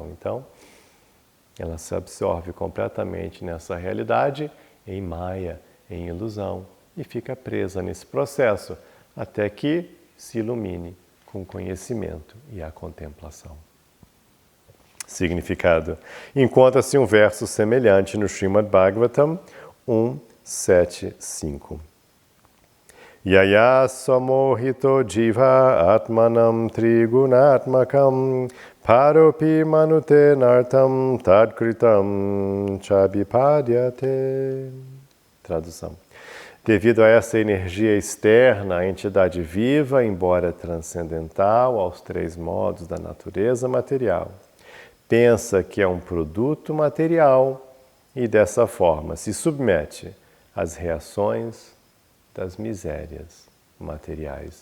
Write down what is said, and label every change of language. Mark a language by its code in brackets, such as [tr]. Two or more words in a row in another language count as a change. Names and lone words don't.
[pt] Então, ela se absorve completamente nessa realidade, em Maya, em ilusão, e fica presa nesse processo, até que se ilumine com o conhecimento e a contemplação. Significado: encontra-se um verso semelhante no Srimad Bhagavatam 1.7.5. [sa] Yaya samohito jiva atmanam trigunatmakam paropi manute nartam tadkritam chabipadyate. [pt] Tradução. Devido a essa energia externa, a entidade viva, embora transcendental aos três modos da natureza material, pensa que é um produto material e dessa forma se submete às reações das misérias materiais.